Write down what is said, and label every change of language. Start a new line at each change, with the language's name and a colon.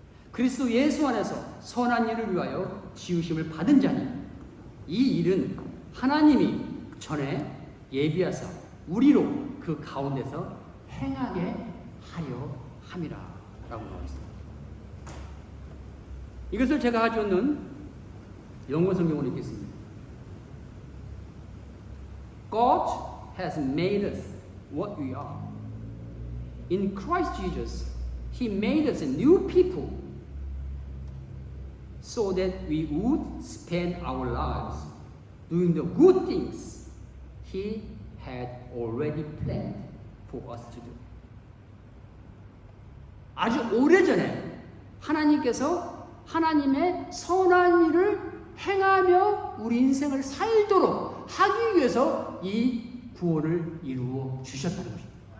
Korean: 그리스도 예수 안에서 선한 일을 위하여 지으심을 받은 자니 이 일은 하나님이 전에 예비하사 우리로 그 가운데서 행하게 하려 함이라 라고 나와 있습니다. 이것을 제가 가져오는 영어 성경으로 읽겠습니다.
English: God has made us what we are. In Christ Jesus, He made us a new people so that we would spend our lives doing the good things He had already planned for us to do.
Korean: 아주 오래전에 하나님께서 하나님의 선한 일을 행하며 우리 인생을 살도록 하기 위해서 이 구원을 이루어 주셨다는 것입니다.